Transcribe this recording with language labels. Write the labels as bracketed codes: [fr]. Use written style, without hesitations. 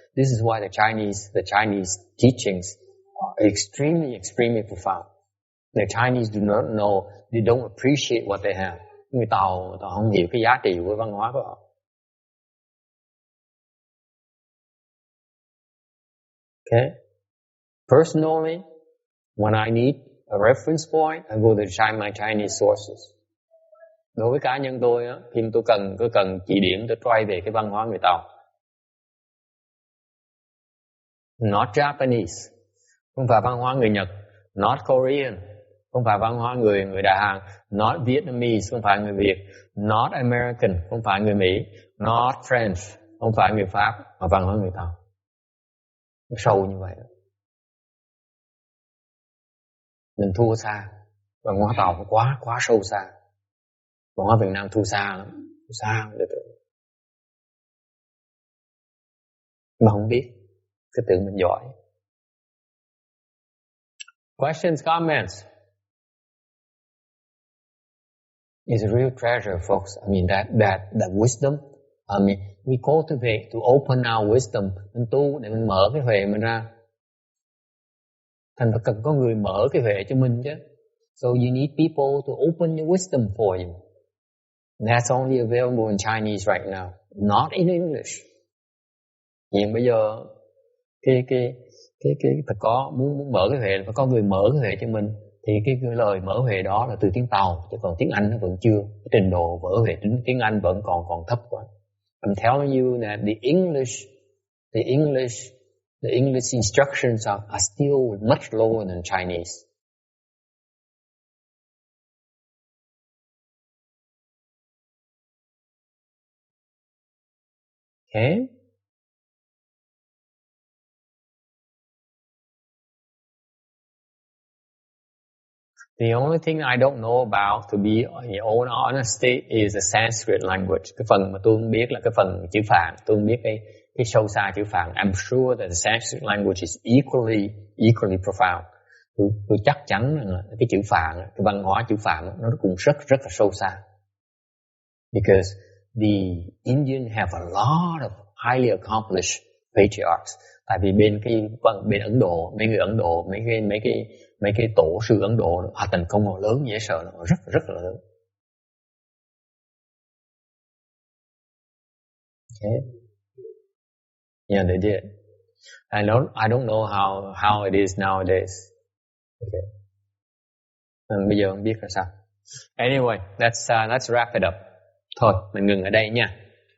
[en] This is why the Chinese teachings are extremely profound. The Chinese do not know, they don't appreciate what they have. [vi] Người Tàu không hiểu cái giá trị của văn hóa của họ. [en] Okay. Personally, when I need a reference point, I go to my Chinese sources. [vi] Đối với cá nhân tôi á, khi tôi cần chỉ điểm, tôi quay về cái văn hóa người Tàu. [en] not Japanese, [vi] không phải văn hóa người Nhật, [en] not Korean, [vi] không phải văn hóa người Đài Hàn, [en] not Vietnamese, [vi] không phải người Việt, [en] not American, [vi] không phải người Mỹ, [en] not French, [vi] không phải người Pháp, mà văn hóa người Tàu. Nó sâu như vậy. Mình thua xa. Văn hóa Tàu quá sâu xa. Văn hóa Việt Nam thua xa lắm. Thua xa để tưởng. Mà không biết. Cứ tưởng mình giỏi. [en] Questions, comments? It's a real treasure, folks. I mean, that wisdom. I mean, we cultivate to open our wisdom. [vi] Mình tu để mình mở cái huệ mình ra. Thành phải cần có người mở cái huệ cho mình chứ. [en] So you need people to open your wisdom for you. And that's only available in Chinese right now, not in English. [vi] Hiện bây giờ cái phải có muốn mở cái huệ, phải có người mở cái huệ cho mình. Thì cái lời mở huệ đó là từ tiếng Tàu, chứ còn tiếng Anh nó vẫn chưa. Cái trình độ mở huệ tiếng Anh vẫn còn thấp quá. [en] I'm telling you that the English instructions are still much lower than Chinese. Okay? The only thing I don't know about, to be in all honesty, is the Sanskrit language. [vi] Cái phần mà tôi không biết là cái phần chữ Phạn. Tôi không biết cái sâu xa chữ Phạn. [en] I'm sure that the Sanskrit language is equally profound. [vi] Tôi chắc chắn là cái chữ Phạn, cái văn hóa chữ Phạn nó cũng rất là sâu xa. [en] Because the Indian have a lot of highly accomplished patriarchs. [vi] Tại vì bên Ấn Độ, mấy người Ấn Độ, mấy cái tổ sư Ấn Độ họ thành công họ lớn dễ sợ, nó rất là lớn. [en] Okay. Yeah, they did. I don't know how it is nowadays. Okay. [vi] Bây giờ không biết là sao. [en] Anyway, let's wrap it up. [vi] Thôi, mình ngừng ở đây nha.